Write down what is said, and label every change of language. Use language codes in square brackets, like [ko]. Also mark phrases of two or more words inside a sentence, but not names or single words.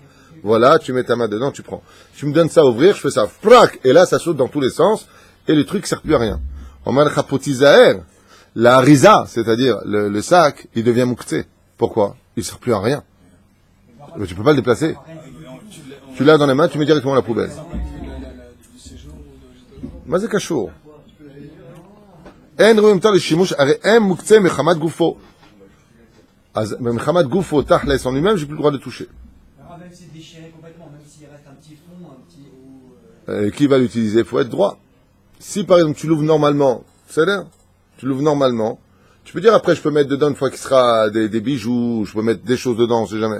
[fr] Voilà, tu mets ta main dedans, tu prends. Tu me donnes ça à ouvrir, je fais ça. Prac! Et là, ça saute dans tous les sens. Et le truc sert plus à rien. En malchapotizaer, la harisa, c'est-à-dire le sac, il devient mouktsé. Pourquoi? Il sert plus à rien. Mais tu peux pas le déplacer. Tu l'as dans les mains, tu mets directement à la poubelle. [he] מה זה קשור? אין רואים יותר לשימוש, הרי הם מוקצה מחמת גופו. אז מחמת גופו, תכלס [fr] en lui-même, j'ai plus le droit de toucher. Même si c'est déchiré complètement, même s'il reste un petit fond, un petit... Qui va l'utiliser? Il faut être droit. Si par exemple tu l'ouvres normalement, c'est-à-dire, tu l'ouvres normalement, tu peux dire après je peux mettre dedans une fois qu'il sera des bijoux, je peux mettre des choses dedans, on sait jamais.